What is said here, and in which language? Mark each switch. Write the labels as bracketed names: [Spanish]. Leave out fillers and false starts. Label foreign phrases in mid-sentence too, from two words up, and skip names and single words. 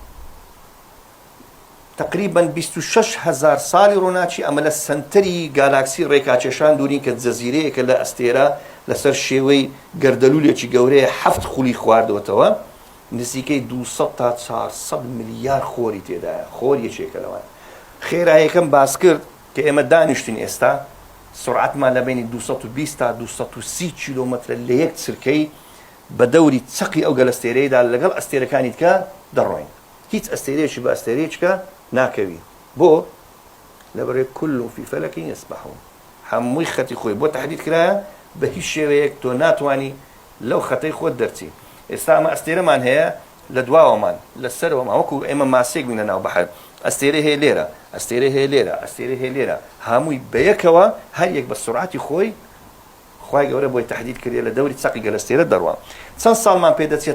[Central Kurdish] تقریبا 26,000 ساڵی ڕۆناچی ئەمە لە سنتەری گالاکسی ڕێکاکێشان دوورین کە جەزیرەیەکە لە ئەستێرە لەسەر شێوەی گەردەلوولێکی گەورەیە 7 خولی خواردەوەتەوە نزیکەی 200 تا 400 ملیار خۆری تێدایە خۆر یەکێکە لەوان خێرایەکەم باس کرد کە ئێمە دانیشتین ئێستا سرعتمان لە بینی 220 تا 230 کیلۆمەترە لە یەک چرکەی بە دەوری چەقی ئەو گەلەستێرەیەدا لەگەڵ ئەستێرەکانی تکە دەڕۆین هیچ ئەستێرەیەکی بە ئەستێرەیەکە ناکەوی بۆ لەبەرێ [Arabic] كل في فلك يسبحون [Central Kurdish] هەمووی خەتی خۆی بۆ تحدید کرایە بە هیچ شێوەیەک تۆ ناتوانی لەو خەتەی خۆت دەرچی ئێستا ئەمە ئەستێرەمان هەیە لە دواوەمان لەسەرەوەمان وەکو ئێمە ماسێک بووین لە ناو بەحر ئەستێرە هەیە لێرە ئەستێرە هەیە لێرە ئەستێرە هەیە لێرە هەمووی بەیەکەوە هەر یەک بە سرعەتی خۆی خوای گەورە بۆی تحدید کردێ لە دەوری چەقی گەلەستێرە دەڕوە چەند ساڵمان پێ دەچێت